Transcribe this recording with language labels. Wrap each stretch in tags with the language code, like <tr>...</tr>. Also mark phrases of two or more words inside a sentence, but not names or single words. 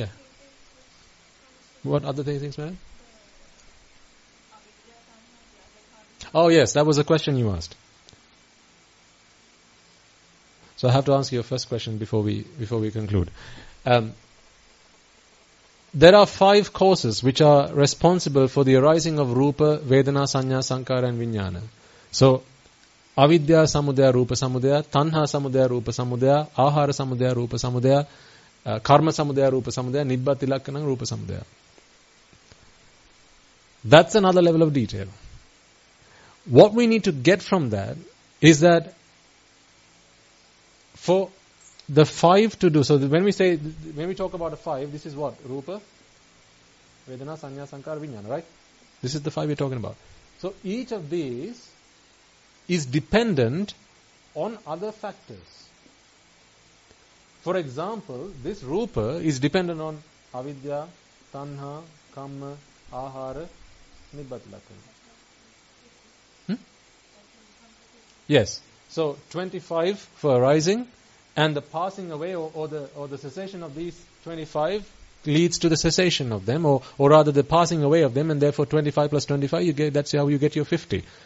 <en>What other things, madam? Oh yes, that was a question you asked. So I have to answer your first question before we conclude. There are 5 causes which are responsible for the arising of</en> <pi>rupa, vedana, sanya, sankhara</pi> <en>and vijnana.</en> <pi>So, avidya samudaya rupa samudaya, tanha samudaya rupa samudaya, ahara samudaya rupa samudaya, karma samudaya rupa samudaya, nibbati lakkana rupa samudaya.</pi> <en>That's another level of detail. What we need to get from that is that for the 5 to do, so when we talk about a 5, this is what?</en> <pi>Rupa, Vedana, Sanya, Sankhara, Vijnana,</pi> <en>right? This is the 5 we're talking about. So each of these is dependent on other factors. For example, this Rupa is dependent on avidya,</en> <pi>tanha, kamma, ahara, nibbati lakkana.</pi> <en>Yes. So 25 for arising, and the passing away or the cessation of these 25 leads to the cessation of them, or rather the passing away of them, and therefore 25 plus 25, that's how you get your 50.</en>